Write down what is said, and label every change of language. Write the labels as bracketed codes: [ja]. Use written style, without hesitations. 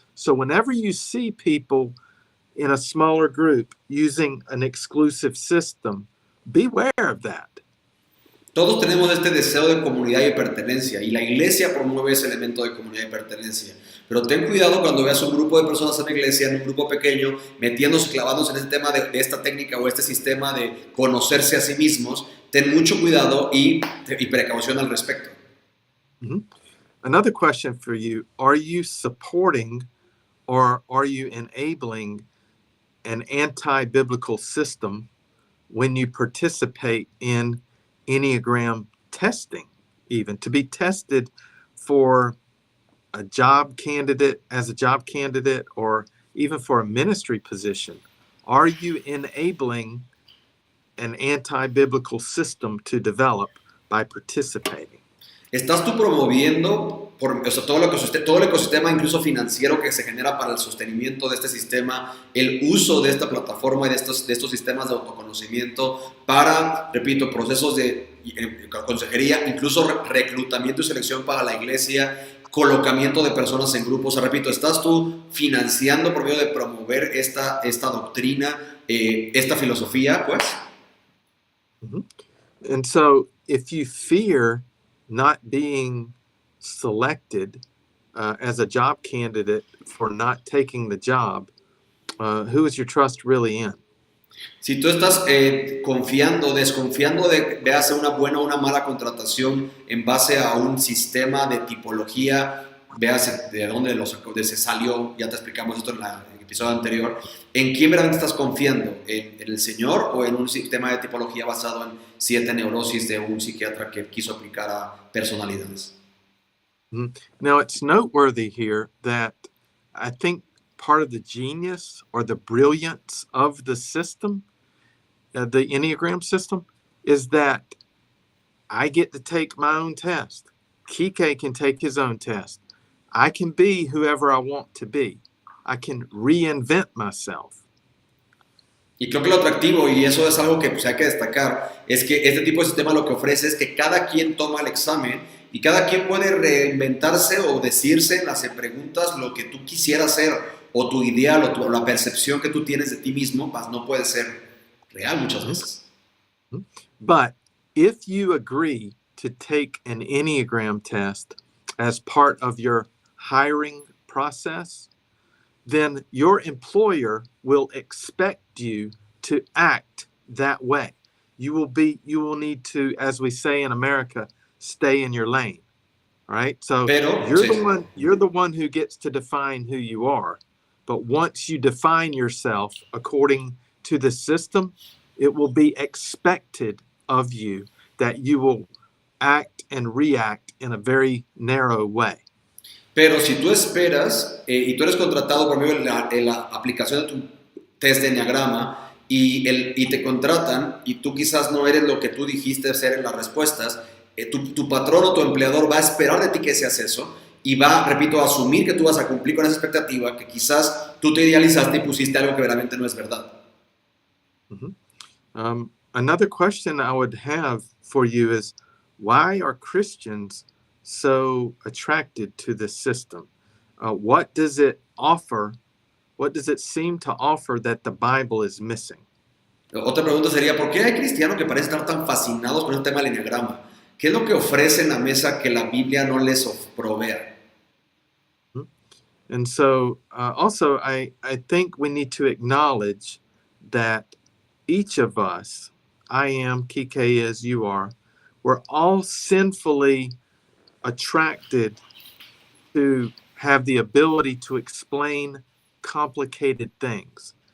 [en] So whenever you see people in a smaller group using an exclusive system, beware of that. [es] Todos tenemos este deseo de comunidad y pertenencia, y la iglesia promueve ese elemento de comunidad y pertenencia. Pero ten cuidado cuando veas un grupo de personas en la iglesia, en un grupo pequeño, metiéndose, clavándose en este tema de esta técnica o este sistema de conocerse a sí mismos. Ten mucho cuidado y precaución al respecto. [en] Another question for you: are you supporting or are you enabling an anti-biblical system when you participate in Enneagram testing, even to be tested for a job candidate, or even for a ministry position? Are you enabling an anti-biblical system to develop by participating? [es] ¿Estás tú promoviendo todo el ecosistema, incluso financiero, que se genera para el sostenimiento de este sistema, el uso de esta plataforma y de estos sistemas de autoconocimiento para, repito, procesos de consejería, incluso reclutamiento y selección para la iglesia, colocamiento de personas en grupos? Repito, ¿estás tú financiando por medio de promover esta doctrina, esta filosofía, pues? [en] And so, if you fear not being selected as a job candidate for not taking the job, who is your trust really in? [es] Si tú estás desconfiando de hacer una buena o una mala contratación en base a un sistema de tipología, veas de dónde se salió, ya te explicamos esto en el episodio anterior, ¿en quién verdaderamente estás confiando? ¿En el Señor o en un sistema de tipología basado en 7 neurosis de un psiquiatra que quiso aplicar a personalidades? [en] Now, it's noteworthy here that I think part of the genius or the brilliance of the system, the Enneagram system, is that I get to take my own test. Kike can take his own test. I can be whoever I want to be. I can reinvent myself. [es] Y creo que lo atractivo, y eso es algo que pues, hay que destacar, es que este tipo de sistema lo que ofrece es que cada quien toma el examen y cada quien puede reinventarse o decirse en las preguntas lo que tú quisieras ser, o tu ideal o la percepción que tú tienes de ti mismo, pues no puede ser real muchas veces. [en] But if you agree to take an Enneagram test as part of your hiring process, then your employer will expect you to act that way. You will need to, as we say in America, stay in your lane. All right. So [es] Pero, [en] you're [es] sí. [en] the one who gets to define who you are. But once you define yourself according to the system, it will be expected of you that you will act and react in a very narrow way. [es] Pero si tú esperas y tú eres contratado por medio de la aplicación de tu test de enneagrama y te contratan y tú quizás no eres lo que tú dijiste ser en las respuestas, tu patrón o tu empleador va a esperar de ti que seas eso y va, repito, a asumir que tú vas a cumplir con esa expectativa que quizás tú te idealizaste y pusiste algo que verdaderamente no es verdad. Mm-hmm. [en] Another question I would have for you is, why are Christians so attracted to this system? What does it offer? What does it seem to offer that the Bible is missing? [es] Otra pregunta sería, ¿por qué hay cristianos que parecen estar tan fascinados con el tema del enneagrama? ¿Qué es lo que ofrece en la mesa que la Biblia no les provea? [en] And so also, I think we need to acknowledge that each of us, I am, Kike is, you are, we're all sinfully attracted to have the ability to explain complicated things.